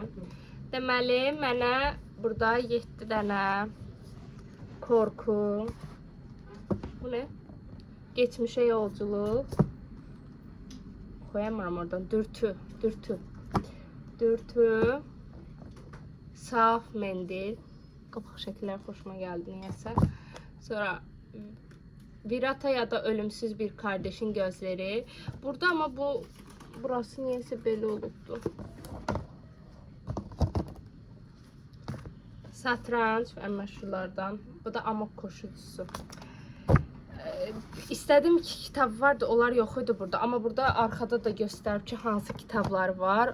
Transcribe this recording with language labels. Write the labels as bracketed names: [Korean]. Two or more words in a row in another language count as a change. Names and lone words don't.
[Azerbaijani] Deməli, mənə burada 7 dənə korku, bu nə? Geçmişə yolculuq, koyamıram oradan, dürtü, saf mendil, qapaq şəkillər xoşuma gəldi niyəsə. Sonra Virata ya da ölümsüz bir kardeşin gözleri. Burada ama burası niyəsə belə olubdu. Satranç ən məşhurlardan. Bu da amok koşucusu. İstədim ki, kitab vardı, onlar yox idi burada. Amma burada arxada da göstərib ki, hansı kitablar var.